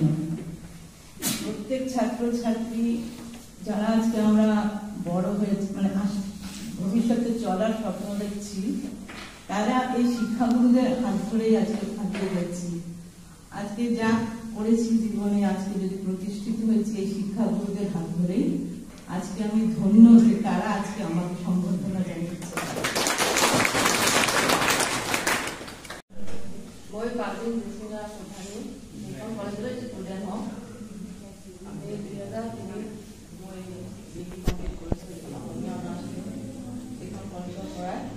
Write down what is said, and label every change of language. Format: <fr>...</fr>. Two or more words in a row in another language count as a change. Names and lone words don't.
<bn>প্রত্যেক ছাত্র ছাত্রী যারা আজকে আমরা বড় হয়েছে মানে ভবিষ্যতে চলার স্বপ্ন দেখছি তারা এই শিক্ষাগুরুদের হাত ধরেই আজকে আগিয়ে যাচ্ছি। আজকে যা করেছি জীবনে আজকে যদি প্রতিষ্ঠিত হয়েছে এই শিক্ষাগুরুদের হাত ধরেই আজকে আমি ধন্য যে তারা আজকে আমাকে সম্বর্ধনা জানিয়েছে।</bn> <as>মই পাৰ্বীন জেচিনা চৌধুৰী এখন কলেজৰ ষ্টুডেণ্ট হওঁ। আমি 2003 মই</as> <en>degree complete</en> <as>কৰিছোঁ অসমীয়া অনাৰ্ছ এইখন কলেজৰ পৰা।</as>